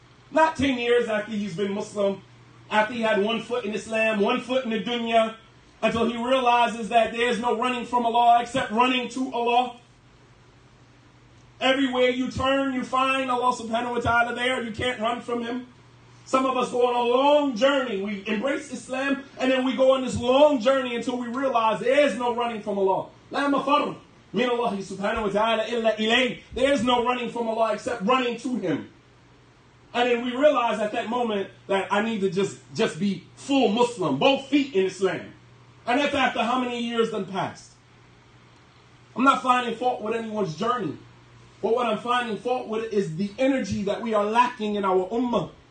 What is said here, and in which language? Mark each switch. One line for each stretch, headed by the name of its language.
English: Not 10 years after he's been Muslim, after he had 1 foot in Islam, 1 foot in the dunya, until he realizes that there's no running from Allah except running to Allah. Everywhere you turn, you find Allah subhanahu wa ta'ala there. You can't run from Him. Some of us go on a long journey. We embrace Islam, and then we go on this long journey until we realize there's no running from Allah.
Arabic: لا مفر من الله سبحانه وتعالى إلا إليه.
English: There's no running from Allah except running to Him. And then we realize at that moment that I need to just be full Muslim, both feet in Islam. And that's after how many years done passed. I'm not finding fault with anyone's journey. But what I'm finding fault with is the energy that we are lacking in our ummah.